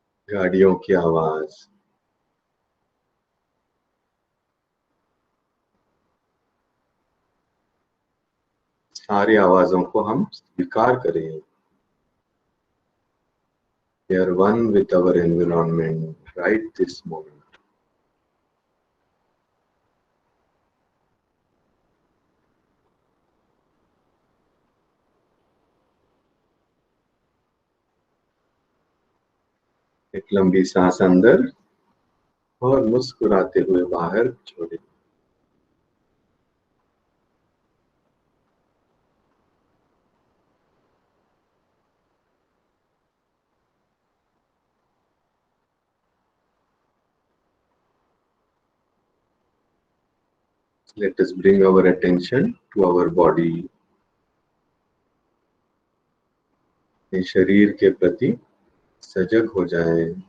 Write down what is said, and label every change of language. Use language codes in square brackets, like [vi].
[hi] गाड़ियों की आवाज, सारी आवाजों को हम स्वीकार करें। [en] We are one with our environment right this moment. [hi] एक लंबी सांस अंदर और मुस्कुराते हुए बाहर छोड़े। [en] Let us bring our attention to our body. [hi] अपने शरीर के प्रति सजग हो जाए।